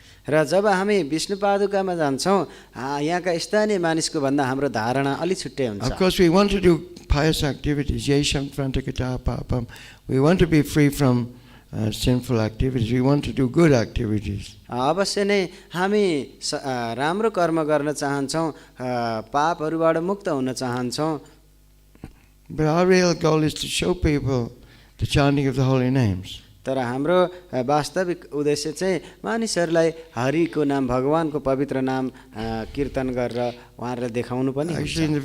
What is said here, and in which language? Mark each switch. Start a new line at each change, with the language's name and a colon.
Nepali: र जब हामी विष्णु पादुकामा जान्छौँ यहाँका स्थानीय मानिसको भन्दा हाम्रो धारणा अलि छुट्टै हुन्छ.
English: Of course we want to do pious activities.
Sanskrit: Yesham frantakata papam.
English: We want to be free from sinful activities. We want to do good activities.
Nepali: अवश्य नै हामी राम्रो कर्म गर्न चाहन्छौँ, पापहरूबाट मुक्त हुन चाहन्छौँ.
English: But our real goal is to show people the chanting of the holy names.
Nepali: तर हाम्रो वास्तविक उद्देश्य चाहिँ मानिसहरूलाई हरिको नाम भगवानको पवित्र नाम कीर्तन गरेर उहाँहरूलाई देखाउनु पनि हुन्छ.